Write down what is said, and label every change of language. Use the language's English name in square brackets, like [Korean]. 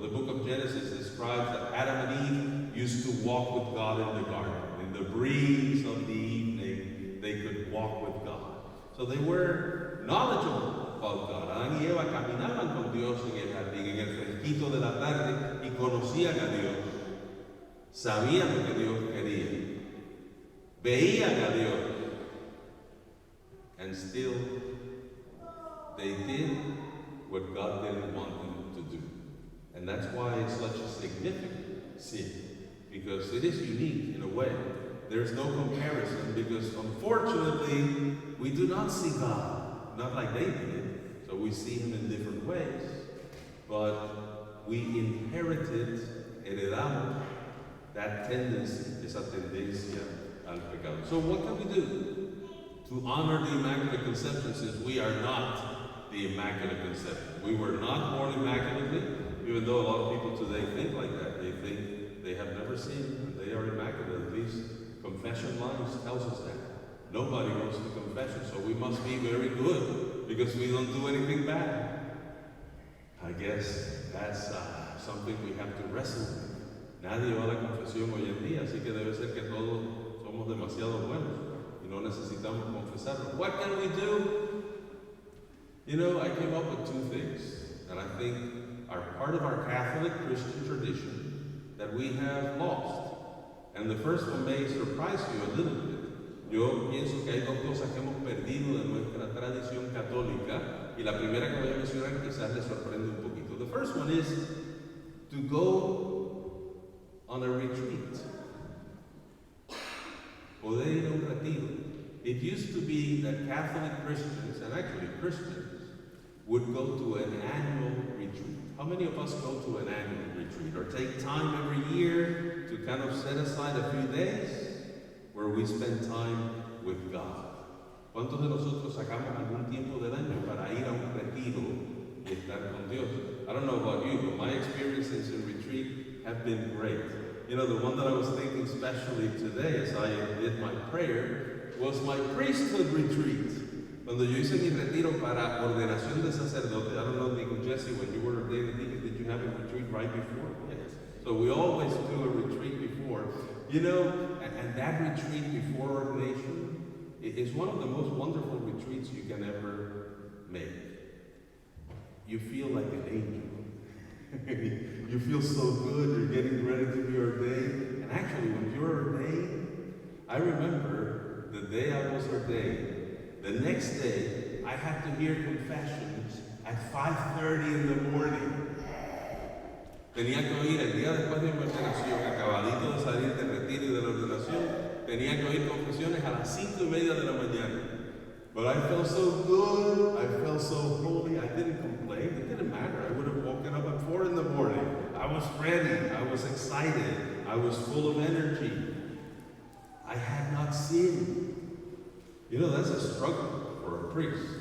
[English] The book of Genesis describes that Adam and Eve used to walk with God in the garden. In the breeze of the evening, they could walk with God. So they were knowledgeable about God. [Spanish] Adán y Eva caminaban con Dios en el jardín, en el fresquito de la tarde, y conocían a Dios. Sabían lo que Dios quería. Veían a Dios. [English] And still, they did what God didn't want them to do. And that's why it's such a significant sin, because it is unique in a way. There's no comparison, because unfortunately, we do not see God, not like they did. So we see Him in different ways. But we inherited, [Spanish] heredamos, [English] that tendency, [Spanish] esa tendencia al pecado. [English] So what can we do to honor the Immaculate Conception, since we are not the Immaculate Conception? We were not born immaculately, even though a lot of people today think like that. They think they have never sinned and they are immaculate. At least confession lines tells us that. Nobody goes to confession, so we must be very good because we don't do anything bad. I guess that's something we have to wrestle with. [Spanish] Nadie va a la confesión hoy en día, así que debe ser que todos somos demasiado buenos y no necesitamos confesarlo. [English] What can we do? You know, I came up with two things that I think are part of our Catholic Christian tradition that we have lost. And the first one may surprise you a little bit. [Spanish] Yo pienso que hay dos cosas que hemos perdido de nuestra tradición católica, y la primera que voy a mencionar quizás les sorprende un poquito. [English] The first one is to go on a retreat. [Spanish] Poder ir a un retiro. [English] It used to be that Catholic Christians, and actually Christians, would go to an annual retreat. How many of us go to an annual retreat or take time every year to kind of set aside a few days where we spend time with God? [Spanish] ¿Cuántos de nosotros sacamos algún tiempo del año para ir a un retiro y estar con Dios? [English] I don't know about you, but my experiences in retreat have been great. You know, the one that I was thinking especially today as I did my prayer was my priesthood retreat. [Spanish] Cuando yo hice mi retiro para ordenación de sacerdote, [English] I don't know, Nico Jesse, when you were ordained, did you have a retreat right before? Yes. So we always do a retreat before. You know, and that retreat before ordination is one of the most wonderful retreats you can ever make. You feel like an angel. You feel so good, you're getting ready to be ordained. And actually, when you're ordained, I remember the day I was ordained, the next day, I had to hear confessions at 5:30 in the morning. [Spanish] Tenía que oír el día después de mi ordenación, acabadito de salir del retiro y de la ordenación, tenía que oír confesiones a las 5:30 de la mañana. [English] But I felt so good, I felt so holy, I didn't complain, it didn't matter. I would have woken up at 4 in the morning. I was ready, I was excited, I was full of energy. I had not sinned. You know, that's a struggle for a priest.